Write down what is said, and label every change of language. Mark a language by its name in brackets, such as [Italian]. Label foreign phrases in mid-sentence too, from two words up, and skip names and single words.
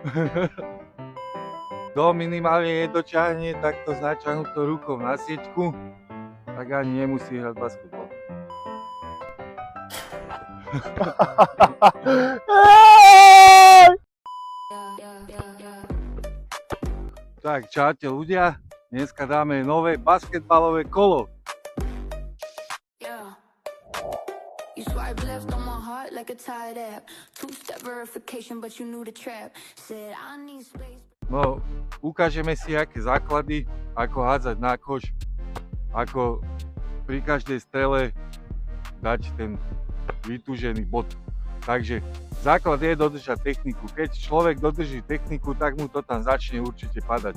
[Slovak] Kto minimálne nedoťahne takto s načahnutou rukou na sieťku, tak ani nemusí hrať basketbal. Tak, čaute ľudia, dneska dáme nové basketbalové kolo. [English] You swipe left on my heart like a tired app. Two-step verification, but you knew the trap. Said I need space. [Slovak] No, ukážeme si aké základy, ako hádzať na koš, ako pri každej strele dať ten vytúžený bod. Takže základ je dodržať techniku. Keď človek dodrží techniku, tak mu to tam začne určite padať.